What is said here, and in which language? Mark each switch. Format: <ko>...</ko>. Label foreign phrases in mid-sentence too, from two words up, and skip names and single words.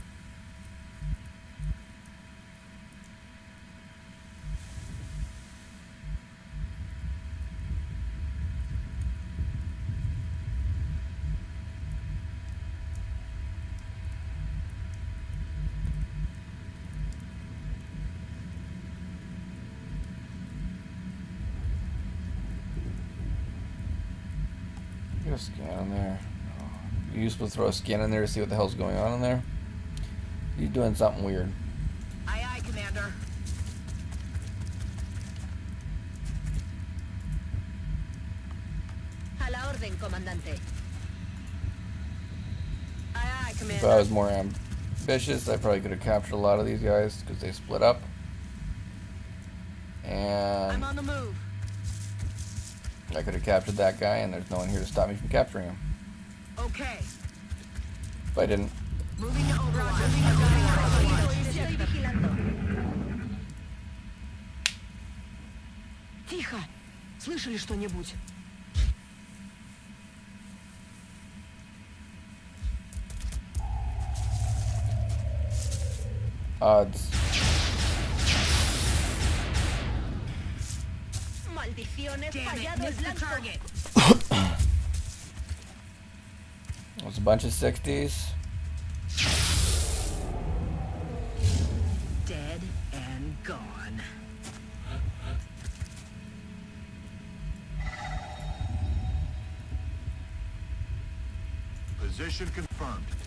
<en>Get a scan in there. You're supposed to throw a scan in there to see what the hell's going on in there. He's doing something weird. Aye, aye, Commander.</en> <es>A la orden, Comandante.</es> <en>Aye, aye, If I Commander. was more ambitious, I probably could have captured a lot of these guys because they split up. I'm And on the move. I could have captured that guy, and there's no one here to stop me from capturing him. Okay. But I didn't. Moving to Overwatch.</en> <es>Estoy vigilando.</es> <ru>Тихо. Слышали что-нибудь?</ru> <en>Odds.</en> <es>Maldiciones, fallado el blanco.</es> <en>There's a bunch of 60s. Dead and gone. Position confirmed.</en>